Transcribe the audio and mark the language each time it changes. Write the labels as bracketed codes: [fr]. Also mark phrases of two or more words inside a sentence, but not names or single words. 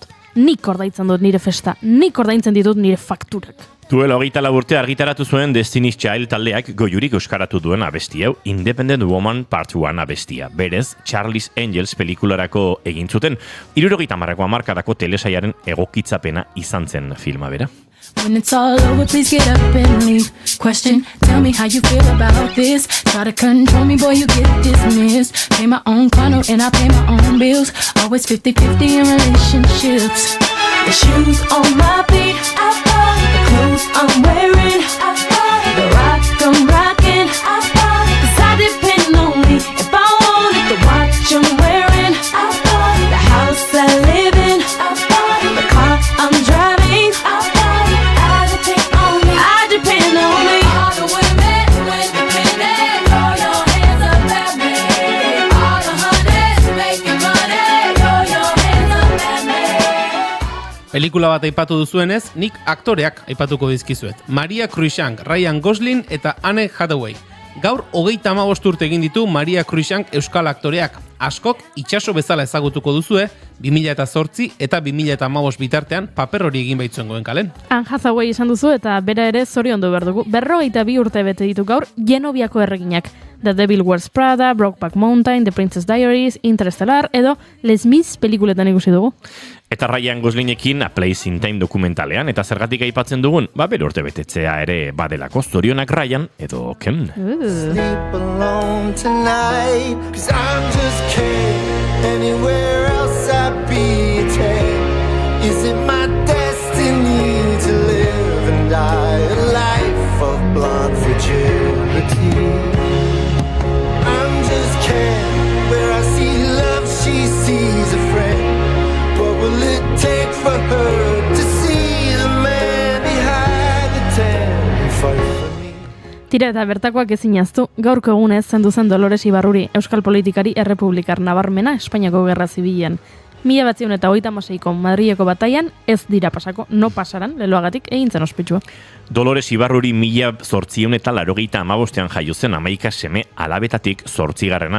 [eu] Nik ordaitzen dut nire festa, nik ordaintzen ditut nire fakturak. Duela 24 urte argitaratu zuen Destiny's Child taldeak goiurik euskaratu duen abesti hau Independent Woman Part 1 abestia. Berez, Charlie's Angels pelikularako egin zuten, 70ko hamarkadako telesaiaren egokitzapena izan zen filma bera. [en] When it's all over, please get up and leave. Question, tell me how you feel about this. Try to control me, boy, you get dismissed. Pay my own condo and I pay my own bills. Always 50-50 in relationships. The shoes on my feet, I bought. The clothes I'm wearing, I bought. The rock I'm rocking, I bought. 'Cause I depend on me if I want it. The watch I'm wearing, I bought. The house I live in, I bought. The car I'm driving, I bought. [eu] Pelikula bat aipatu duzuenez, nik aktoreak aipatuko dizkizuet. Maria Cruikshank, Ryan Gosling eta Anne Hathaway. Gaur 35 urte egin ditu Maria Cruikshank euskal aktoreak. Askok itsaso bezala ezagutuko duzue, 2008 eta 2015 bitartean paper hori egin baitzuen kalen. Anne Hathaway izan duzu eta bera ere zoriondu behar dugu. 42 urte bete ditu gaur Genoviako erreginak. The Devil Wears Prada, Brokeback Mountain, The Princess Diaries, Interstellar edo Les Mis pelikuletan ikusi dugu. Eta Ryan Goslingekin A Place in Time dokumentalean, eta zergatik aipatzen dugun, bere urte betetzea ere badelako. Zorionak Ryan edo Ken. [en] Sleep alone tonight, 'cause I'm just kidding. Anywhere else I'd be a 10. Is it my destiny to live and die a life of blonde fragility? I'm just kidding. Where I see love, she sees a friend. What will it take for her to see the man behind the tent fight for me? [eu] Tira eta bertakoak ezinaztu, gaurko egunez zendu zen Dolores Ibarruri, euskal politikari errepublikar nabarmena Espainiako Gerra Zibilean. 1936ko Madrileko bataian ez dira pasako, [es] no pasaran, [eu] leloagatik egin zen ospetsua. Dolores Ibarruri 1885 jaio zen, 11 seme alabetatik 8.